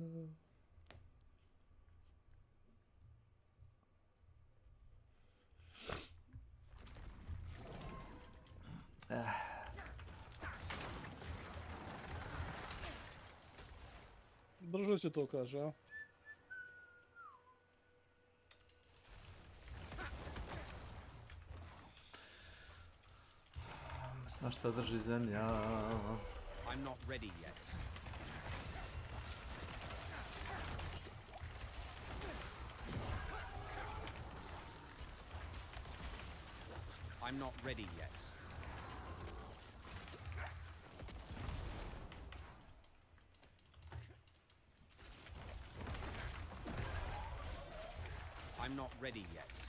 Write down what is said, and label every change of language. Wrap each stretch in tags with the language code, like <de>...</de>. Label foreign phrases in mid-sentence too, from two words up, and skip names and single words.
<sr>Brže se to kaže, a? Znaš šta drži zemlja?</sr> <en>I'm not ready yet. I'm not ready yet. I'm not ready yet.</en>